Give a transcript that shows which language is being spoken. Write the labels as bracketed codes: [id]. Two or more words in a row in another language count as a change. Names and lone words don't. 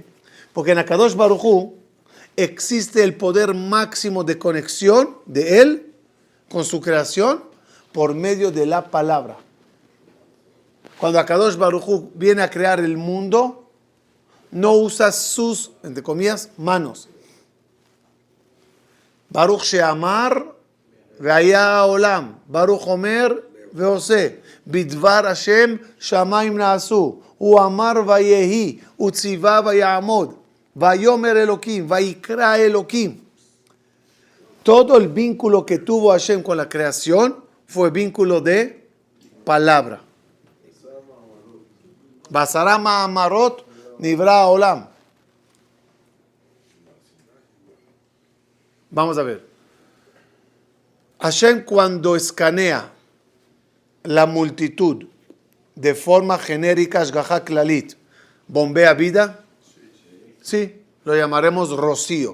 [es] Porque en [he] הקדוש ברוך הוא [es] existe el poder máximo de conexión de Él con su creación por medio de la palabra. Cuando [he] הקדוש ברוך הוא [es] viene a crear el mundo, no usa sus, entre comillas, manos. [he] ברוך שאמר והיה עולם. ברוך אומר ועושה. בדבר השם שמים נעשו. הוא אמר ויהי. ויצו ויעמוד. ויאמר אלוקים. ויקרא אלוקים. [es] Todo el vínculo que tuvo Hashem con la creación fue vínculo de palabra. [he] בעשרה מאמרות נברא עולם. [es] Vamos a ver. Hashem, cuando escanea la multitud de forma genérica, [he] השגחה כללית, [es] bombea vida. Sí, lo llamaremos rocío.